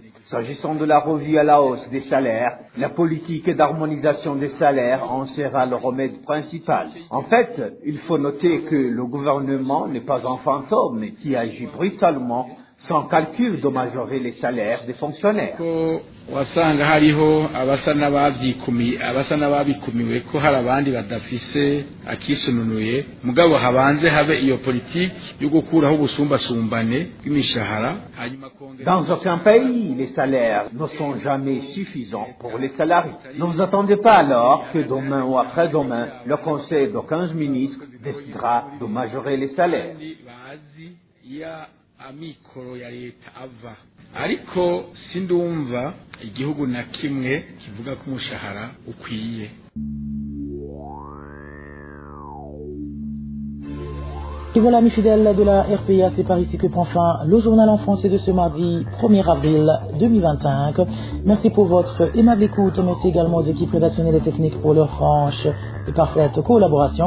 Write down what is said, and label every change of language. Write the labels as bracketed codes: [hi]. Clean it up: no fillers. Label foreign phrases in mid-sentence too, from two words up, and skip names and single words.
[fr] S'agissant de la revue à la hausse des salaires, la politique d'harmonisation des salaires en sera le remède principal. En fait, il faut noter que le gouvernement n'est pas un fantôme qui agit brutalement sans calcul de majorer les salaires des fonctionnaires. [rn] wasanga hariho abasa n'ababikumiwe ko hari abandi badafise akisununuye mugabo habanze habe iyo politiki yo gukuraho ubusumbasumbane bw'imishahara. [fr] Dans aucun pays, les salaires ne sont jamais suffisants pour les salariés. Ne vous attendez pas alors que demain ou après-demain, le Conseil de 15 ministres décidera de majorer les salaires. [rn] Amikoro ya leta ava ariko sindumva igihugu na kimwe kivuga ko umushahara ukwiye. [fr] Et voilà, mes fidèles de la RPA, c'est par ici que prend fin le journal en français de ce mardi 1er avril 2025. Merci pour votre aimable écoute. Merci également aux équipes rédactionnelles et techniques pour leur franche et parfaite collaboration.